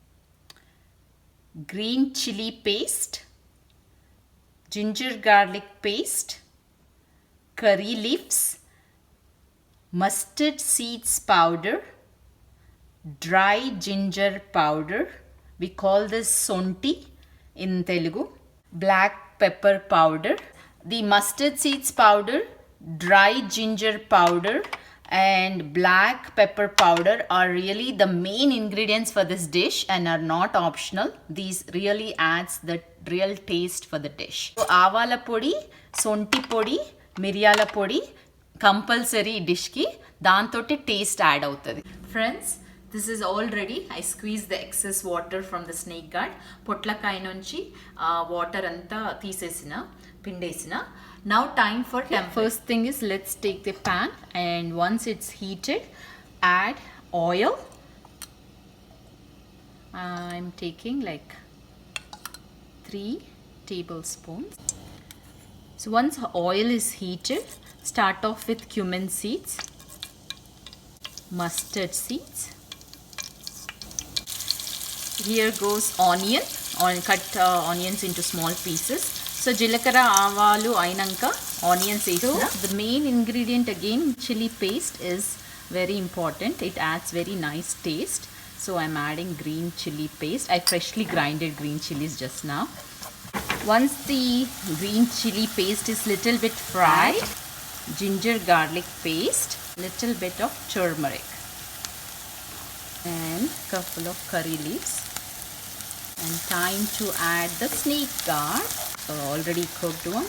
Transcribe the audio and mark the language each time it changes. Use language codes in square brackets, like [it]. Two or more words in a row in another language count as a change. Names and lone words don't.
[en] green chili paste, ginger garlic paste, curry leaves, mustard seeds powder, dry ginger powder, we call this sonti in Telugu, black pepper powder. The mustard seeds powder, dry ginger powder and black pepper powder are really the main ingredients for this dish and are not optional. These really adds the real taste for the dish. [te] సో ఆవాల పొడి, సొంటి పొడి, మిరియాల పొడి [en] compulsory dish [te] కి, దాంతోటి [en] taste add [te] అవుతది. [en] Friends, this is all ready. I squeeze the excess water from the snake gourd. [te] పొట్లకాయ నుంచి వాటర్ అంత తీసేసిన, పిండేసిన. [en] Now time for tempering. First thing is, let's take the pan, and once it's heated, add oil. I'm taking like 3 tablespoons. So once oil is heated, start off with cumin seeds, mustard seeds. Here goes onion, cut onions into small pieces. [te] సో జీలకర్ర ఆవాలు అయినంక ఆనియన్స్ ఏసిన. [en] The main ingredient again, chili paste, is very important. It adds very nice taste. So I'm adding green chili paste. I freshly grinded green chilies just now. Once the green chili paste is little bit fried, ginger garlic paste, little bit of turmeric and couple of curry leaves, and time to add the snake gourd, already cooked one.